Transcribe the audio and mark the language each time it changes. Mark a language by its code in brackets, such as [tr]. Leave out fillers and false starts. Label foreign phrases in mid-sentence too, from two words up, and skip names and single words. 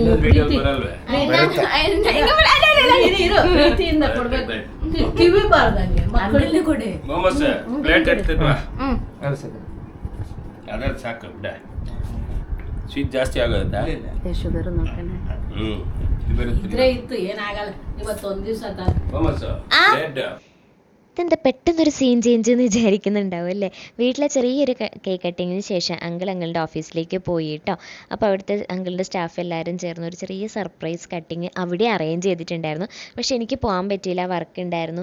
[kn] ಪ್ರೀತಿಯಿಂದ ಕೊಡ್ಬೇಕು, ಕಿವಿ ಬಾರ್ದಂಗೆ ಮಕ್ಕಳಲ್ಲಿ ಕೊಡಿ. ಪ್ಲೇಟ್ ಅದ್ರ ಸಾಕು ಬಿಡ. ಸ್ವೀಟ್ ಜಾಸ್ತಿ ಆಗೋದಾ? ಶುಗರ್ ಇದ್ರೆ ಇತ್ತು, ಏನಾಗಲ್ಲ. ಇವತ್ತೊಂದ್ ದಿವಸ [ml] ഇതെന്താ പെട്ടെന്നൊരു [en] scene change [ml] എന്ന് വിചാരിക്കുന്നുണ്ടാവും അല്ലേ? വീട്ടിലെ ചെറിയൊരു [en] cake cutting [ml] ശേഷം അങ്കിളുടെ ഓഫീസിലേക്ക് പോയി കേട്ടോ. അപ്പോൾ അവിടുത്തെ അങ്കിളുടെ സ്റ്റാഫ് എല്ലാവരും ചേർന്ന് ഒരു ചെറിയ [en] surprise cutting [ml] അവിടെ അറേഞ്ച് ചെയ്തിട്ടുണ്ടായിരുന്നു. പക്ഷേ എനിക്ക് പോകാൻ പറ്റിയില്ല, വർക്ക് ഉണ്ടായിരുന്നു.